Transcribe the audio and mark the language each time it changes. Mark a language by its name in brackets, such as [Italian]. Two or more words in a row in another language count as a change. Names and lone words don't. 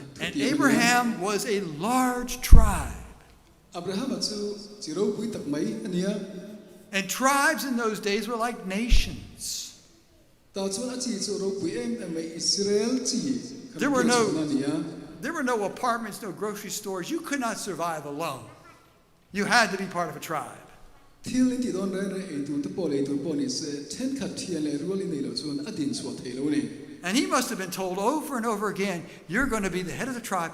[English] And Abraham was a large tribe. [Mizo] Abraham chu chiro pui tak mai ania. [English] And tribes in those days were like nations. [Mizo] Ta chu achi chu ro pui em mai Israel chi. [English] There were no apartments, no grocery stores. You could not survive alone. You had to be part of a tribe. And he must have been told over and over again, you're going to be the head of the tribe.